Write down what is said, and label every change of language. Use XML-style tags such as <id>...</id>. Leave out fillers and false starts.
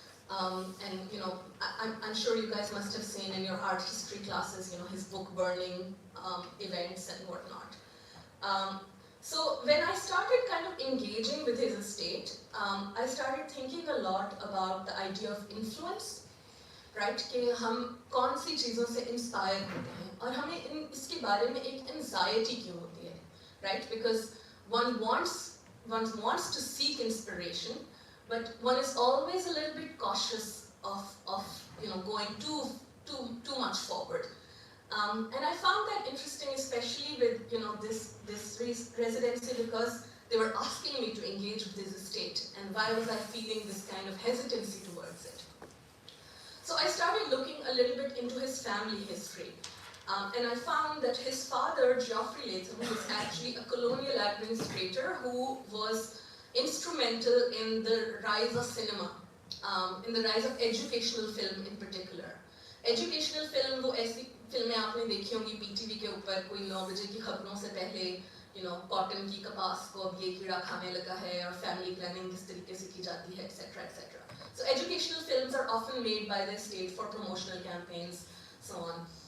<en>And I'm sure you guys must have seen in your art history classes, his book burning events and whatnot. So when I started kind of engaging with his estate, I started thinking a lot about the idea of influence, right?</en> <hi>कि हम कौन सी चीज़ों से inspire होते हैं और हमें इसके बारे में एक anxiety क्यों होती है, right?</hi> <en>Because one wants to seek inspiration, but one is always a little bit cautious of going too much forward. And I found that interesting, especially with this residency, because they were asking me to engage with his estate, and why was I feeling this kind of hesitancy towards it? So I started looking a little bit into his family history, And I found that his father, Geoffrey Latham, was actually a colonial administrator who was instrumental in the rise of cinema, in the rise of educational film in particular. Educational film</en> <hi>वो ऐसी फिल्में आपने देखी होंगी PTV के ऊपर कोई 9 बजे की खबरों से पहले कॉटन की कपास को अब ये कीड़ा खाने लगा है और फैमिली प्लानिंग किस तरीके से की जाती है etc etc.</hi> <en>So educational films are often made by the state for promotional campaigns, so on.</en>